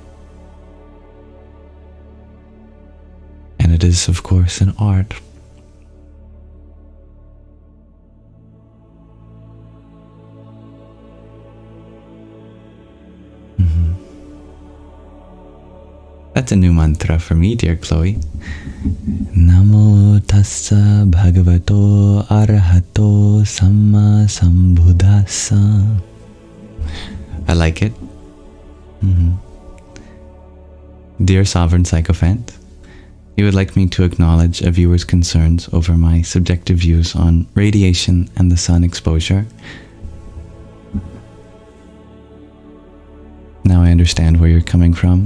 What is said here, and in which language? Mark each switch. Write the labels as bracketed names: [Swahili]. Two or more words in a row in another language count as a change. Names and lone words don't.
[English] And it is, of course, an art. That's a new mantra for me, dear Chloe. [Pali] Namo tassa bhagavato arahato samma sambuddhassa. [English] I like it. Dear Sovereign Sycophant, you would like me to acknowledge a viewer's concerns over my subjective views on radiation and the sun exposure. Now I understand where you're coming from.